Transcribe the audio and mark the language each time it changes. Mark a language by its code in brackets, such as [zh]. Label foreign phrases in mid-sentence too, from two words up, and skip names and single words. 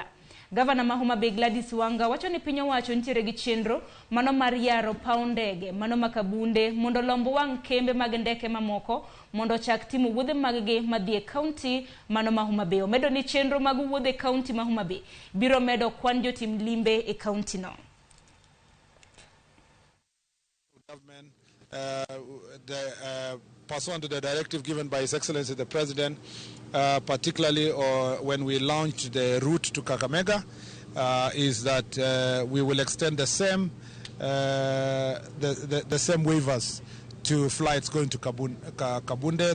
[luo] Gavana ma Homa Bay Gladys Wanga wacho ni piny owacho nitiere gi chenro mano mar yaro paw ndege mano ma Kabunde mondo lombo wang' kembe mag ndeke mamoko mondo chak timo wuodhe maggi madhie kaunti mano ma Homa Bay. Omedo ni chenro mag wuodhe kaunti ma Homa Bay biro medo kwan jotim limbe e kaunti no. [en] Pursuant to the directive given by His Excellency the President, particularly when we launched the route to Kakamega, is that we will extend the same waivers to flights going to Kabunde.